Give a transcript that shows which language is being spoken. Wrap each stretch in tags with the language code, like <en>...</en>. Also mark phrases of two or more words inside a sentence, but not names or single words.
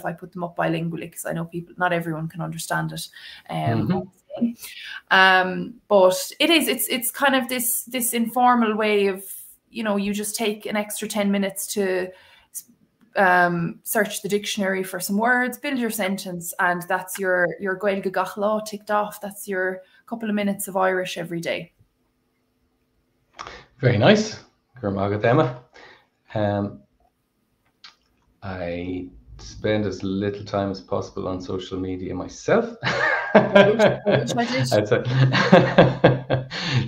<en>I put them up bilingually because I know not everyone can understand it. But it's kind of this informal way of, you just take an extra 10 minutes to search the dictionary for some words, build your sentence, and that's your</en> <ga>gaeilge gach lá</ga> <en>ticked off. That's your couple of minutes of Irish every day. Very nice. Emma. I spend as little time as possible on social media myself. I wish I did.</en>